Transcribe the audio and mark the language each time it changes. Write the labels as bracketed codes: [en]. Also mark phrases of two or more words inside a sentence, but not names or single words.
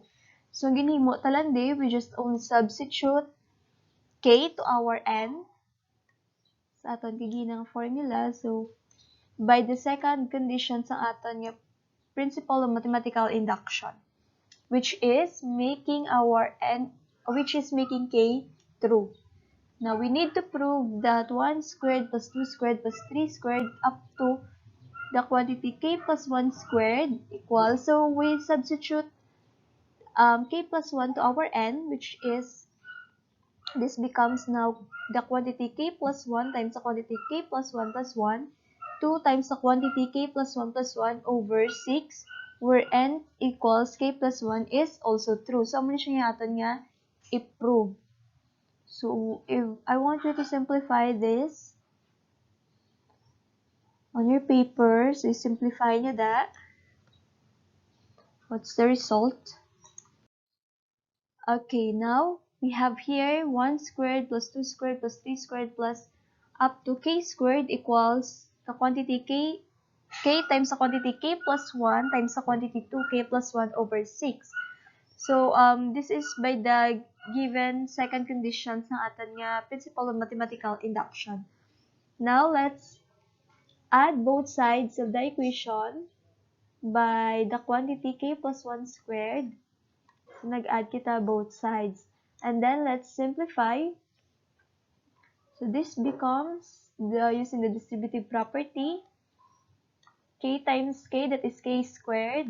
[en] So, [hil] ginhimo talande, [en] we just only substitute k to our n [hil] sa aton giginang formula. [en] So, by the second condition [hil] sa aton nga [en] principle of mathematical induction, which is making k true. Now, we need to prove that 1 squared plus 2 squared plus 3 squared up to the quantity k plus 1 squared equals, so we substitute k plus 1 to our n, which is, this becomes now the quantity k plus 1 times the quantity k plus 1 plus 1, 2 times the quantity k plus 1 plus 1 over 6, where n equals k plus 1 is also true. So, [hil] muna siya aton nga i-prove. [en] So, if I want you to simplify this, on your paper. So, simplify nyo that. What's the result? Okay, now we have here 1 squared plus 2 squared plus 3 squared plus up to k squared equals the quantity k times the quantity k plus 1 times the quantity 2k plus 1 over 6. So, this is by the given second conditions [hil] ng aton nga [en] principle of mathematical induction. Now, let's add both sides of the equation by the quantity k plus 1 squared. [hil] So, nag-add kita [en] both sides. And then, let's simplify. So, this becomes, using the distributive property, k times k, that is k squared.